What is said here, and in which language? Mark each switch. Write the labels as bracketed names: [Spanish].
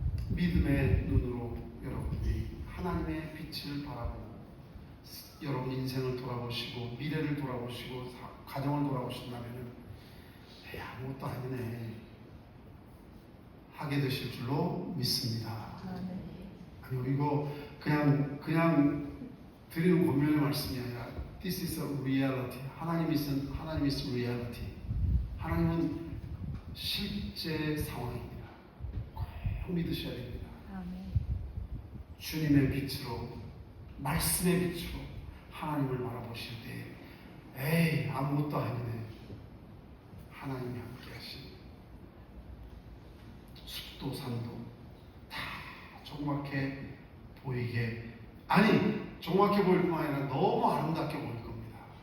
[Korean] 믿음의 눈으로 여러분들이 하나님의 빛을 바라보고 여러분 인생을 돌아보시고 미래를 돌아보시고 가정을 돌아보신다면 아무것도 아니네 하게 되실 줄로 믿습니다. 아니요, 이거 그냥 드리는 권면의 말씀이 아니라 [English] This is a reality. 하나님 is reality. [Korean] 하나님은 실제 상황입니다. 꼭 믿으셔야 됩니다. 주님의 빛으로 말씀의 빛으로 하나님을 바라보실 때 에이 아무것도 아니네. 하나님이 함께 하시니 숲도 산도 다 조그맣게 보이게 아니 조그맣게 보일 뿐만 아니라 너무 아름답게 보일 겁니다.